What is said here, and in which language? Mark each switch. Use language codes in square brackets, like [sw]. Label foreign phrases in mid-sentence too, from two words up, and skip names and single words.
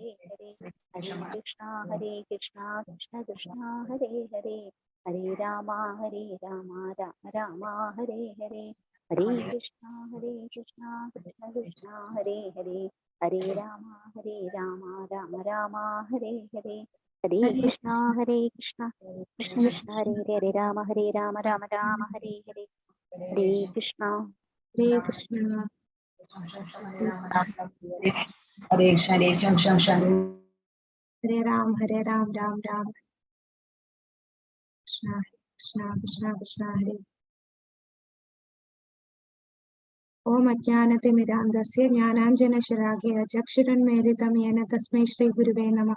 [sa] हरे हरे कृष्ण कृष्ण कृष्ण हरे हरे हरे राम राम राम हरे हरे हरे कृष्ण कृष्ण कृष्ण हरे हरे हरे राम राम राम हरे हरे हरे कृष्ण कृष्ण कृष्ण हरे हरे हरे राम राम राम हरे हरे हरे कृष्ण हरे कृष्ण हरे हरे शम् हरे राम राम राम कृष्ण कृष्ण कृष्ण कृष्ण हरे. ॐ अज्ञानतिमिरान्धस्य ज्ञानाञ्जनशलाकया चक्षुरुन्मीलितं येन तस्मै श्री गुरवे नमः.